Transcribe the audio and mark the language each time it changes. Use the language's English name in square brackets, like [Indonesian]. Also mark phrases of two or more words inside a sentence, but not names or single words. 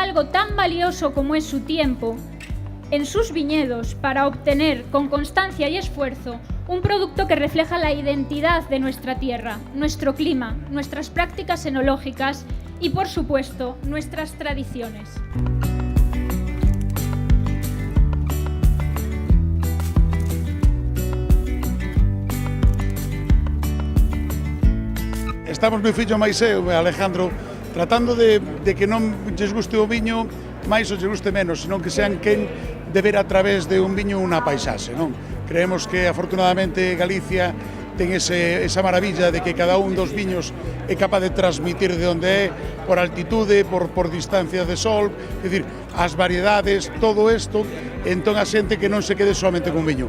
[Spanish] algo tan valioso como es su tiempo en sus viñedos para obtener con constancia y esfuerzo un producto que refleja la identidad de nuestra tierra, nuestro clima, nuestras prácticas enológicas y, por supuesto, nuestras tradiciones. [Galician] Estamos meu fillo máis eu, Alejandro, tratando de que non lles guste o viño máis ou lles guste menos, senón que sean quen de ver a través de un viño unha paisaxe, non? Creemos que afortunadamente Galicia ten esa maravilla de que cada un dos viños é capaz de transmitir de onde é, por altitude, por distancia de sol, é dicir, as variedades, todo isto, entón a xente que non se quede somente con viño.